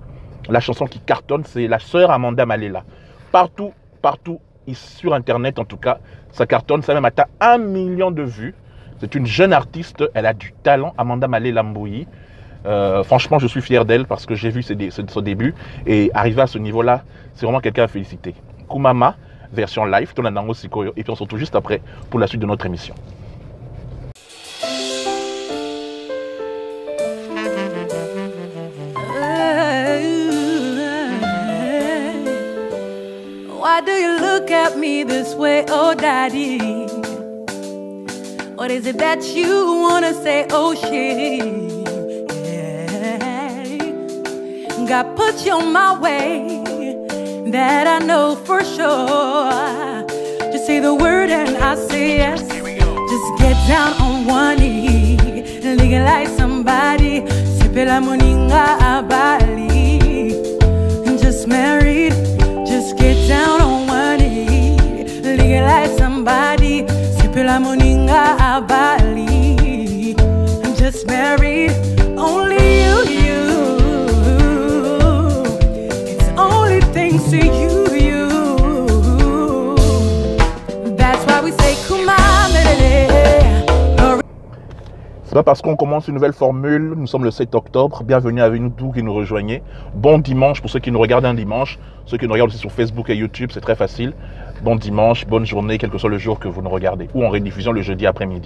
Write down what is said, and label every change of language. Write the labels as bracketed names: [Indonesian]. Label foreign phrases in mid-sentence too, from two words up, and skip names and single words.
[French] La chanson qui cartonne, c'est la sœur Amanda Malela. Partout, sur Internet en tout cas, ça cartonne, ça même atteint 1 million de vues. C'est une jeune artiste, elle a du talent, Amanda Malela Mbouyi. Franchement, je suis fier d'elle parce que j'ai vu son début et arriver à ce niveau-là, c'est vraiment quelqu'un à féliciter. Kumama, version live, et puis on se retrouve juste après pour la suite de notre émission. [English] Why do you look at me this way, oh daddy? What is it that you wanna say, oh shit? Yeah. God put you on my way, that I know for sure. Just say the word and I say yes. Just get down on one knee, legalize somebody, [Lingala] sipe la moninga abali. [English] Just married, just get down on one knee, legalize somebody, [Lingala] sipe la moninga abali. [English] I'm just married, only you. It's only things to you. That's why we say Kumamele. [French] C'est pas parce qu'on commence une nouvelle formule, nous sommes le 7 octobre, bienvenue avec nous tous qui nous rejoignez. Bon dimanche pour ceux qui nous regardent un dimanche, ceux qui nous regardent aussi sur Facebook et YouTube, c'est très facile. Bon dimanche, bonne journée, quel que soit le jour que vous nous regardez, ou en rediffusion le jeudi après-midi.